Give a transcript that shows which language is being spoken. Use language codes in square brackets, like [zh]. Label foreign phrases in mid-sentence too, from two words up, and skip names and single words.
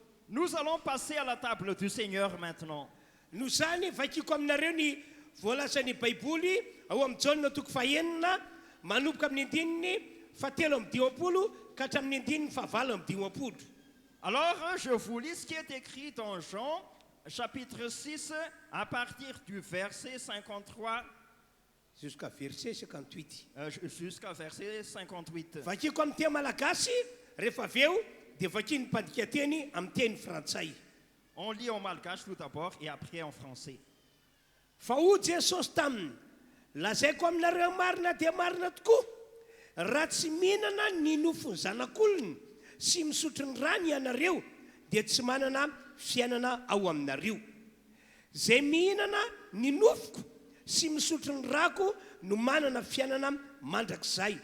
[fr] Nous allons passer à la table du Seigneur maintenant. [mg] no zany vakiko aminareo ny voalazan'ny baiboly ao amin'ny jaona toko fahenina manomboka amin'ny andininy fatelo amin'ny dimampolo ka hatramin'ny andininy favalo amin'ny dimampolo. [fr] Alors, je vous lis ce qui est écrit dans Jean, chapitre 6, à partir du verset 53 jusqu'à verset 58. Jusqu'à verset 58. [mg] Vakiko amin'ny teny malagasy rehefa avy eo dia vakiny mpadika teny amin'ny teny frantsay. [fr] On lit en malgache tout d'abord et après en français. [mg] Fa ho Jesosy taminy lazaiko aminareo marina dia marina tokoa raha tsy mihinana ny nofony zanak'olony sy misotro ny rano ianareo dia tsy manana fiainana ao aminareo. Zay mihinana ny nofoko sy misotro ny rako no manana fiainana mandrakizay.